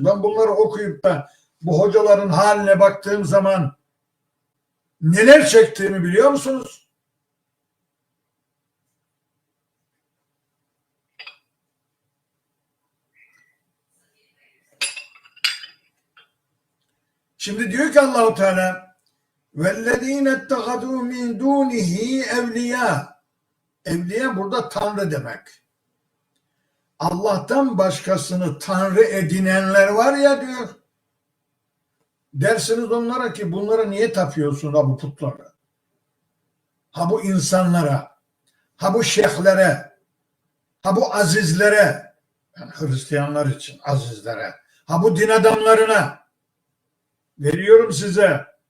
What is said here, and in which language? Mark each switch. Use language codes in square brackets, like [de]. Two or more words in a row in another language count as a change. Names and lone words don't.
[tr] Ben bunları okuyup da bu hocaların haline baktığım zaman neler çektiğimi biliyor musunuz? Şimdi diyor ki Allah-u Teala [ar] وَالَّذ۪ينَ اتَّخَذُوا مِنْ دُونِهِ اَوْلِيَا. [tr] Evliya burada Tanrı demek. Allah'tan başkasını Tanrı edinenler var ya diyor. Dersiniz onlara ki bunlara niye tapıyorsun bu putlara? Bu insanlara, bu şeyhlere, bu azizlere, yani Hristiyanlar için azizlere, bu din adamlarına veriyorum size.